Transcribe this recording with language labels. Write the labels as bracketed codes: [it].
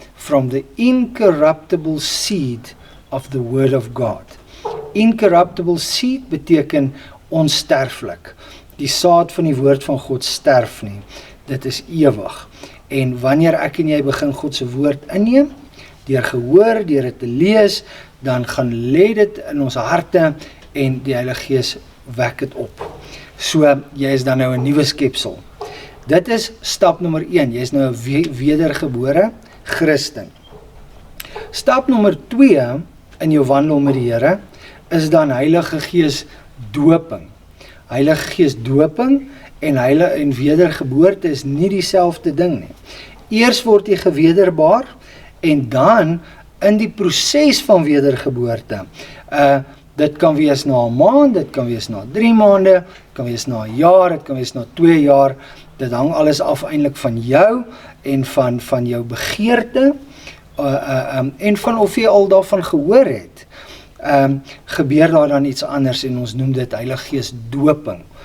[en] from the incorruptible seed of the word of God. Incorruptible seed [af] beteken onsterflik. Die saad van die woord van God sterf nie. Dit is ewig. En wanneer ek en jy begin God se woord inneem, deur gehoor, deur dit te lees, dan gaan lê dit in ons harte en die Heilige Gees wek dit op. So, jy is dan nou 'n nuwe skepsel. Dit is stap nommer 1, jy is nou 'n wedergebore Christen. Stap nommer 2 in jou wandel met die Here is dan Heilige Gees doping. Heilige Gees doping en wedergeboorte is nie dieselfde ding nie. Eers word jy gewederbaar en dan in die proses van wedergeboorte. Dit kan wees na 'n maand, dit kan wees na 3 maande, dit kan wees na 'n jaar, dit kan wees na 2 jaar. Dit hang alles af eintlik van jou en van jou begeerte en van of jy al daarvan gehoor het. Gebeur daar dan iets anders en ons noem dit Heilige Gees doping.